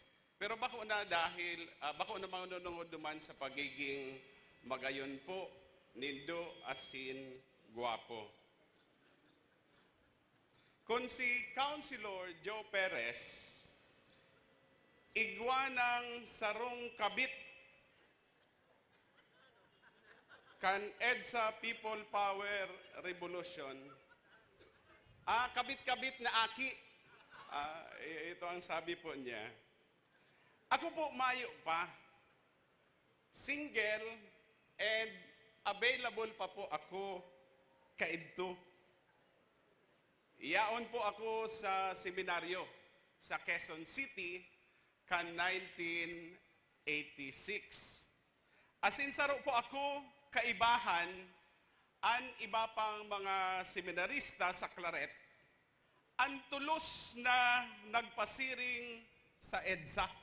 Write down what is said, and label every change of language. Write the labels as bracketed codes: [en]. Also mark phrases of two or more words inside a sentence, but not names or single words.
[bik] Pero bako na dahil, bako na manunungod naman sa pagiging magayon po, nindo asin guwapo. Kung si Councilor Joe Perez, igwa ng sarong kabit kan EDSA People Power Revolution, kabit-kabit na aki. [tl] Ito ang sabi po niya. [bik] Ako po mayo pa, [en] single and available [bik] pa po ako kaidto. Iyaon po ako sa seminaryo sa Quezon City kan 1986. Asin saro po ako kaibahan an iba pang mga seminarista sa Claret ang tulos na nagpasiring sa EDSA.